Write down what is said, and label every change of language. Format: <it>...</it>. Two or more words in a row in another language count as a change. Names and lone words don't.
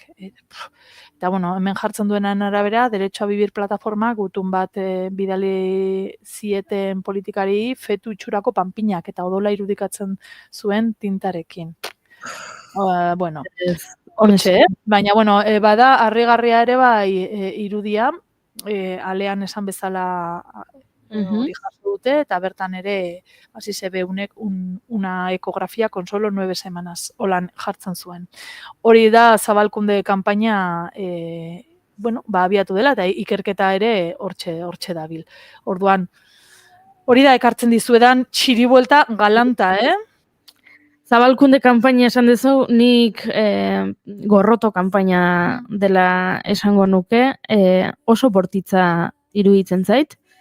<eu>Eta hemen jartzen duenan arabera, Derecho a Vivir plataforma gutun bat bidali zieten politikari fetu itxurako panpinak eta odola irudikatzen zuen tintarekin. Hortxe, baina, bada, harrigarria ere irudia, alean esan bezala hori jaso dute, eta bertan ere, hasi zebe</eu> <es>una ekografia con solo 9 semanas,</es> <eu>holan jartzen zuen. Hori da zabalkunde kanpaina, abiatu dela, eta ikerketa ere hortxe dabil. Orduan, hori da ekartzen dizuedan txiribuelta galanta, Zabalkunde kanpaina esan duzu, nik gorroto kanpaina dela esango nuke, oso bortitza iruditzen zait.</eu>